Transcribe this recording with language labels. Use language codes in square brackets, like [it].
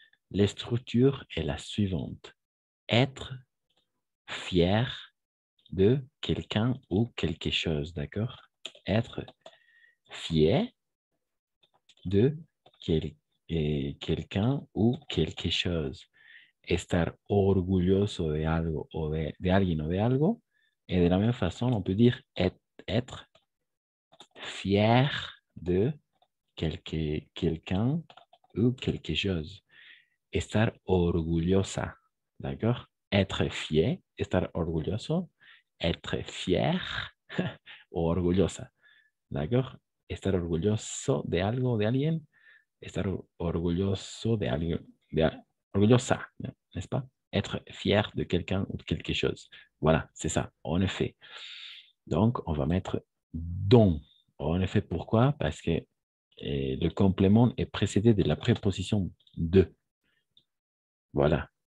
[fr] Les structures est la suivante. Être fier de quelqu'un ou quelque chose, d'accord? Être fier de quelqu'un ou quelque chose. [es] Estar orgulloso de algo o de alguien o de algo. [fr] Et de la même façon, on peut dire être fier de quelqu'un ou quelque chose. [es] Estar orgullosa, [fr] d'accord? Être fier, [es] estar orgulloso, [fr] être fier [es] o orgullosa, [fr] d'accord? [es] Estar orgulloso de algo, de alguien, estar orgulloso de alguien, orgullosa, n'est-ce pas? [fr] Être fier de quelqu'un ou de quelque chose. Voilà, c'est ça, en effet. Donc, on va mettre don. En effet, pourquoi? Parce que le complément est précédé de la préposition de. Voilà.